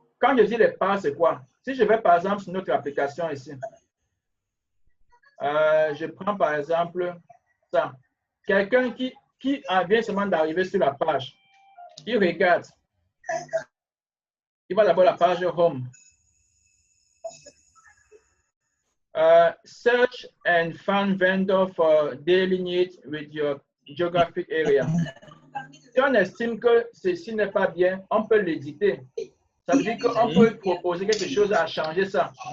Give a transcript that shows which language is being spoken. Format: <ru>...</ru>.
<fr>Quand je dis les pages, c'est quoi? Si je vais par exemple sur notre application ici, je prends par exemple ça. Quelqu'un qui vient seulement d'arriver sur la page, il regarde. Il va d'abord la page Home.</fr> <en>Search and find vendor for daily needs with your geographic area.</en> <fr>Si on estime que ceci n'est pas bien, on peut l'éditer. Ça veut dire qu'on peut proposer quelque chose à changer ça.</fr>